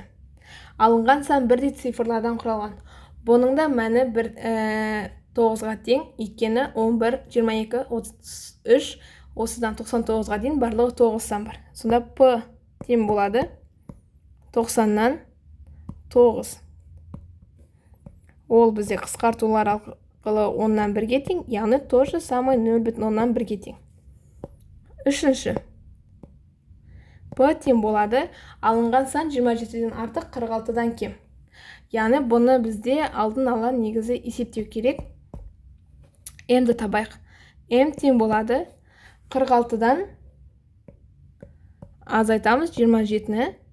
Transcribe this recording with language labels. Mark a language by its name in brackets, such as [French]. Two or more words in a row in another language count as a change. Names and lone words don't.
[Kazakh] Алынған сан бірдей цифрлардан құралған. Бұның да мәні 9-ға тең, өйткені 11, 22, 33, осыдан 99-ға дейін барлығы 9 сан бар. Сонда P тең болады 90-нан 9. Ол бізде қысқартулар арқылы 10-нан 1-ге тең, яғни [Russian] то же самое [Kazakh] 0,10-нан 1-ге тең. Үшінші. P тең болады, алынған сан 27-ден артық 46-дан кем. Яғни бұны бізде алдын ала негізі есептеу керек. М-ді табайық. М тең болады 46-дан азайтамыз 27-ні.